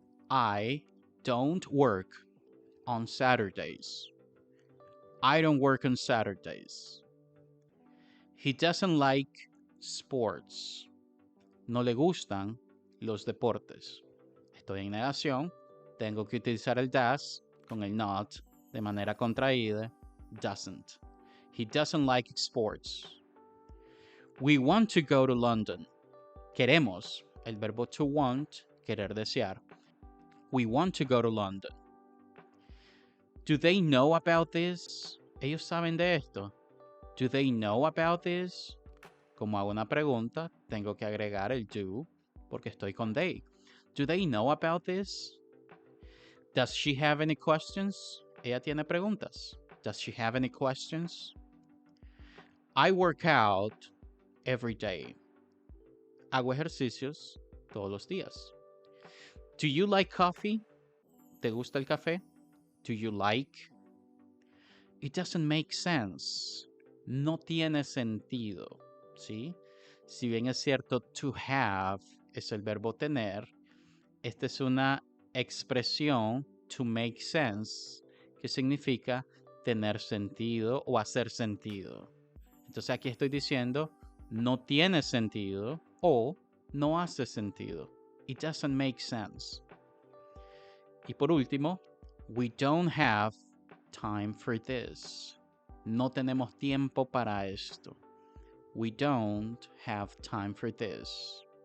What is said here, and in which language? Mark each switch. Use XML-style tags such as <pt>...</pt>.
<en>I don't work on Saturdays. I don't work on Saturdays. He doesn't like sports.</en> <es>No le gustan los deportes. Estoy en negación. Tengo que utilizar el does con el not de manera contraída.</es> <en>Doesn't. He doesn't like sports. We want to go to London.</en> <es>Queremos. El verbo to want, querer, desear.</es> <en>We want to go to London. Do they know about this?</en> <es>¿Ellos saben de esto?</es> <en>Do they know about this?</en> <es>Como hago una pregunta, tengo que agregar el do porque estoy con they.</es> <en>Do they know about this? Does she have any questions?</en> <es>Ella tiene preguntas.</es> <en>Does she have any questions? I work out every day.</en> <es>Hago ejercicios todos los días.</es> <en>Do you like coffee?</en> <es>¿Te gusta el café?</es> <en>Do you like? It doesn't make sense.</en> <es>No tiene sentido, ¿sí? Si bien es cierto, to have es el verbo tener, esta es una expresión to make sense, que significa tener sentido o hacer sentido. Entonces aquí estoy diciendo no tiene sentido o no hace sentido.</es> <en>It doesn't make sense.</en> <es>Y por último,</es> <en>we don't have time for this.</en> <es>No tenemos tiempo para esto.</es> <en>We don't have time for this.</en>